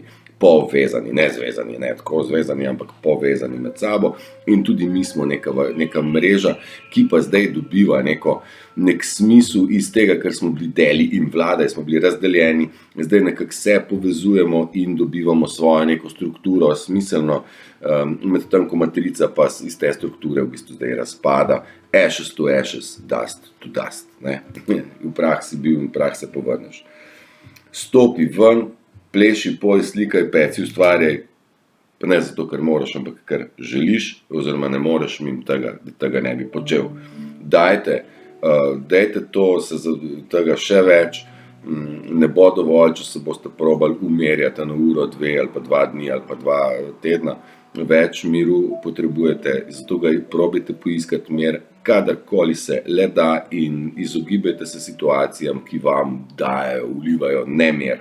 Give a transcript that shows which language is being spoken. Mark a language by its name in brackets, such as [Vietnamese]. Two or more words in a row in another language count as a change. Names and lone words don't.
[Slovenian] Povezani, ne zvezani, ne tako zvezani, ampak povezani med sabo in tudi mi smo neka mreža, ki pa zdaj dobiva nek smisel iz tega, ker smo bili deli in vlade, smo bili razdeljeni, zdaj nekako se povezujemo in dobivamo svojo neko strukturo, smiselno, medtem ko matrica pa iz te strukture v bistvu zdaj razpada, [English] ashes to ashes, dust to dust, [Slovenian] ne, v prah si bil in v prah se povrneš. Stopi ven, pleši, poj, slikaj, peci, ustvarjaj, pa ne zato, ker moraš, ampak ker želiš, oziroma ne moreš mimo tega, da tega ne bi počel. Dajte to, tega še več, ne bo dovolj, če se boste probali umerjati na uro, 2 ali pa 2 dni ali pa 2 tedna, več miru potrebujete, zato ga probajte poiskati mir, kadarkoli se le da in izogibajte se situacijam, ki vam dajejo, vlivajo nemir.